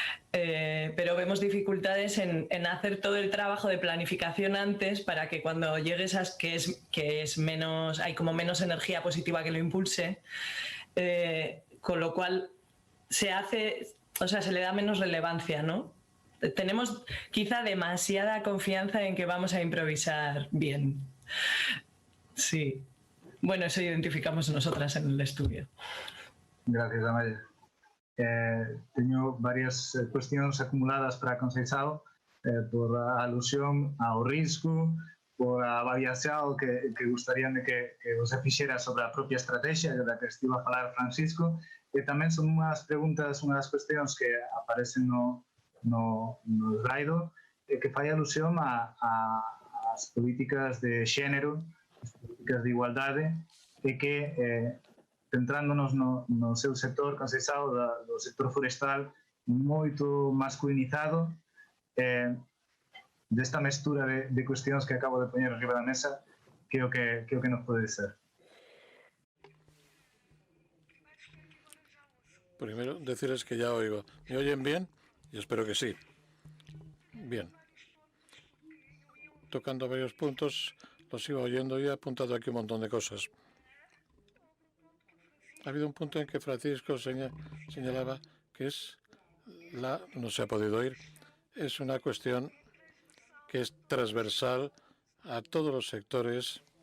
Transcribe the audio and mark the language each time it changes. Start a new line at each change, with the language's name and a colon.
Spanish: Pero vemos dificultades en hacer todo el trabajo de planificación antes para que cuando llegues a que es menos, hay como menos energía positiva que lo impulse, con lo cual se le da menos relevancia, ¿no? Tenemos quizá demasiada confianza en que vamos a improvisar bien. Sí. Bueno, eso identificamos nosotras en el estudio. Gracias, Amaya.
Galician: Teño varias cuestións acumuladas para Conceição por a alusión ao risco, por a variación que gustaríame que você fixera sobre a propia estrategia da que estivo a falar Francisco, e tamén son unhas preguntas, unhas cuestións que aparecen no slide que fai alusión ás políticas de xénero, as políticas de igualdade, e que centrándonos no seu sector, Conceição, do sector forestal, moito masculinizado, desta mestura de cuestións que acabo de poñer arriba da mesa, que o que nos pode ser.
Spanish: Primero, decirles que ya oigo. ¿Me oyen bien? Y espero que sí. Bien. Tocando varios puntos, los iba oyendo y he apuntado aquí un montón de cosas. Ha habido un punto en que Francisco señalaba que no se ha podido oír, es una cuestión que es transversal a todos los sectores.